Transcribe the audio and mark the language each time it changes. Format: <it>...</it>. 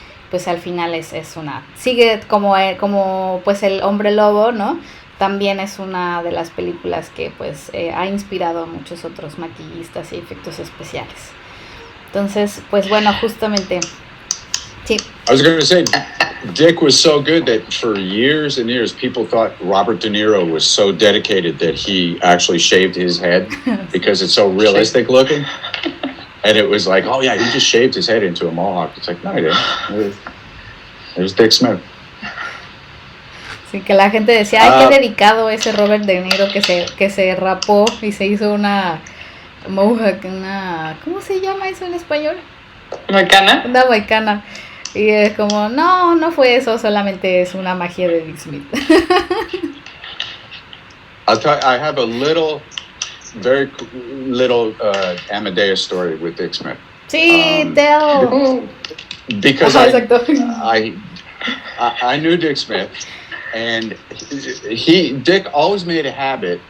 <es>Pues al final es una, sigue como pues el Hombre Lobo, ¿no? También es una de las películas que pues ha inspirado a muchos otros maquillistas y efectos especiales. Entonces, pues bueno, justamente, sí.</es> <en>I was going to say, Dick was so good that for years and years, people thought Robert De Niro was so dedicated that he actually shaved his head because it's so realistic looking. And it was like, oh yeah, he just shaved his head into a mohawk. It's like, no, he didn't. There's Dick Smith.</en> <es>Sí, que la gente decía, ay, qué dedicado ese Robert De Niro que se rapó y se hizo una mohawk, ¿cómo se llama eso en español? ¿Moicana? Una moicana. Y es como, no fue eso, solamente es una magia de Dick Smith.</es> <en>I have a very little Amadeus story with Dick Smith. Sí, tell. Because I knew Dick Smith, and Dick always made a habit.</en>